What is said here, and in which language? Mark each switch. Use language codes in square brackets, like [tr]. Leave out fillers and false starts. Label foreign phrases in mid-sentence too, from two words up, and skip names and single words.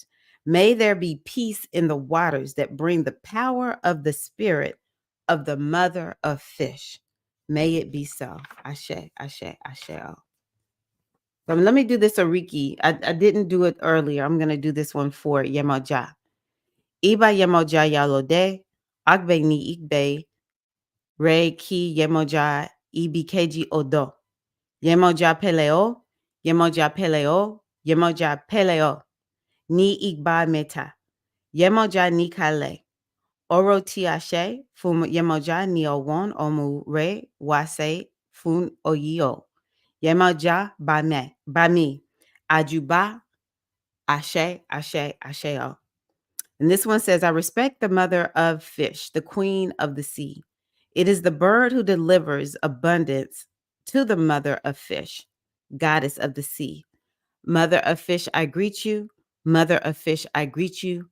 [en] May there be peace in the waters that bring the power of the spirit of the mother of fish. May it be so. [yo] Ashe, Ashe, Ashe. [en] But let me do this Ariki. I didn't do it earlier. I'm going to do this one for Yemoja. [yo] Iba Yemoja Yalode, Agbe ni Igbe, Re ki Yemoja Ibikeji Odo. Yemoja Peleo, Yemoja Peleo, Yemoja Peleo, Ni Igba Meta, Yemoja Nikale, Oro Tiashe, Fum Yemoja Ni Owon Omu Re Wase Fun Oyio, Yemoja Bami, Ajuba, Ashe, Ashe, Asheo. [en] And this one says, I respect the mother of fish, the queen of the sea. It is the bird who delivers abundance to the mother of fish, goddess of the sea. Mother of fish, I greet you. Mother of fish, I greet you.